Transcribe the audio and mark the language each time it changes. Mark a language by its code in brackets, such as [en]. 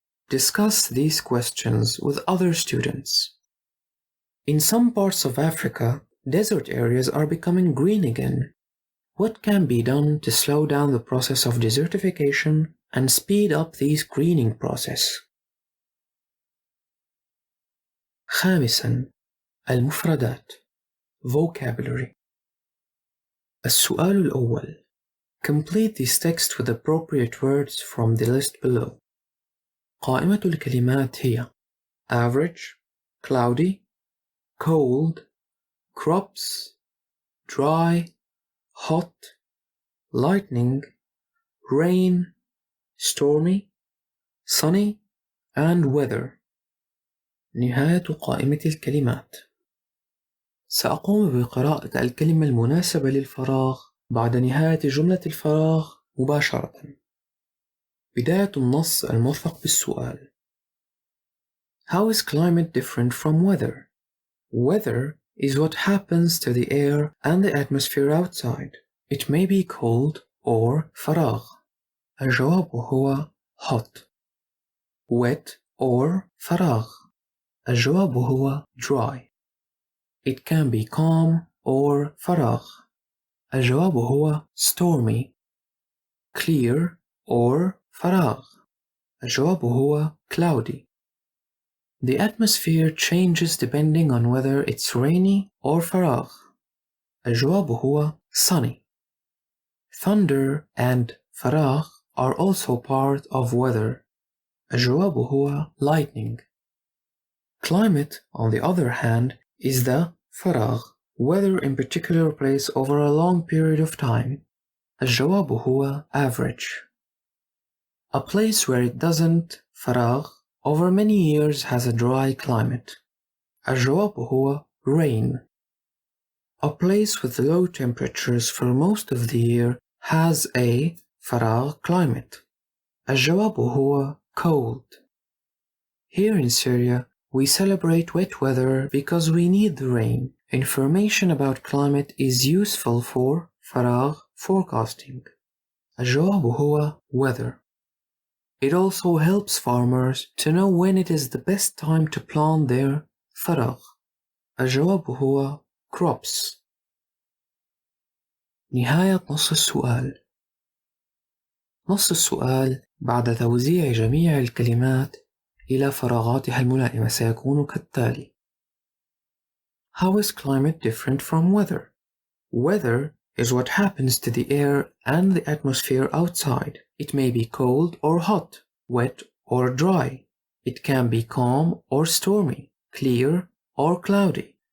[en] Discuss these questions with other students. In some parts of Africa, desert areas are becoming green again. What can be done to slow down the process of desertification and speed up this greening process? [ar] خامساً المفردات vocabulary. السؤال الأول. [en] Complete this text with appropriate words from the list below. [ar] قائمة الكلمات هي [en] average, cloudy, cold, crops, dry, hot, lightning, rain, stormy, sunny, and weather. [ar] نهاية قائمة الكلمات. سأقوم بقراءة الكلمة المناسبة للفراغ بعد نهاية جملة الفراغ مباشرة. بداية النص الموثق بالسؤال. [en] How is climate different from weather? Weather is what happens to the air and the atmosphere outside. It may be cold or فراغ. [ar] الجواب هو hot. [en] Wet or فراغ. [ar] الجواب هو dry. [en] It can be calm or فراغ. [ar] الجواب هو stormy. [en] Clear or فراغ. [ar] الجواب هو cloudy. [en] The atmosphere changes depending on whether it's rainy or فراغ. [ar] الجواب هو sunny. [en] Thunder and فراغ are also part of weather. [ar] الجواب هو lightning. [en] Climate, on the other hand, is the فراغ, weather in particular place over a long period of time. [ar] الجواب هو average. [en] A place where it doesn't فراغ over many years has a dry climate. [ar] الجواب هو rain. [en] A place with low temperatures for most of the year has a فراغ climate. [ar] الجواب هو cold. [en] Here in Syria, we celebrate wet weather because we need the rain Information about climate is useful for فراغ forecasting. [ar] الجواب هو weather. [en] It also helps farmers to know when it is the best time to plant their فراغ. [ar] الجواب هو crops. نهاية نص السؤال. نص السؤال بعد توزيع جميع الكلمات إلى فراغاتها الملائمة سيكون كالتالي. [en] How is climate different from weather? Weather is what happens to the air and the atmosphere outside. It may be cold or hot, wet or dry. It can be calm or stormy, clear or cloudy.